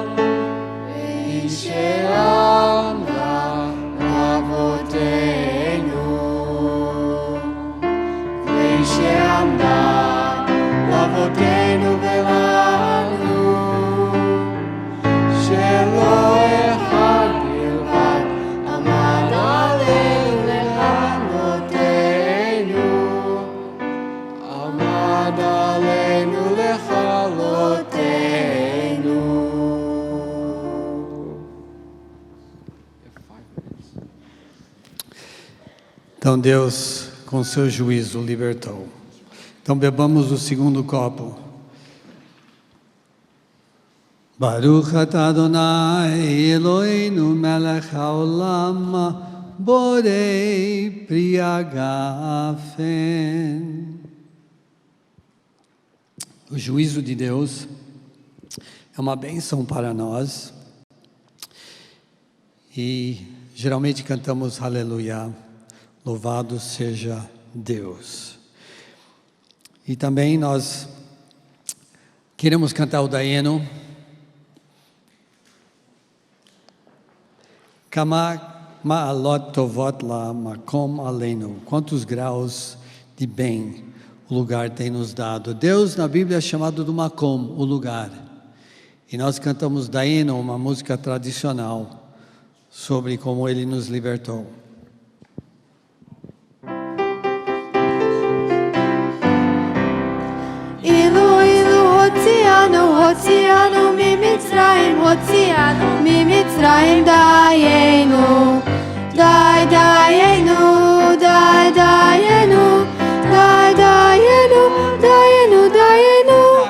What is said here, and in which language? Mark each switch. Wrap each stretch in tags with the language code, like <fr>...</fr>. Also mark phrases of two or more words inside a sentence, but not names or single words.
<he>היא שעמדה לאבותינו, והיא שעמדה לאבותינו ולנו, שלא אחד בלבד עמד עלינו לכלותנו, עמד עלינו לכלותנו.</he> <pt>Então Deus com seu juízo, libertou. Então bebamos o segundo copo.</pt> <he>ברוך אתה אדוני אלוהינו מלך העולם בורא פרי הגפן.</he> <pt>O juízo de Deus é uma bênção para nós. E geralmente cantamos Aleluia, louvado seja Deus. E também nós queremos cantar o Dayenu.</pt> <he>כמה מעלות טובות למקום עלינו.</he> <pt>Quantos graus de bem o lugar tem nos dado. Deus na Bíblia é chamado do makom, o lugar. E nós cantamos Dayenu, uma música tradicional, sobre como Ele nos libertou.</pt> <he>הוציאנו ממצרים, הוציאנו ממצרים, דיינו, דיינו, דיינו, דיינו, דיינו, דיינו,</he>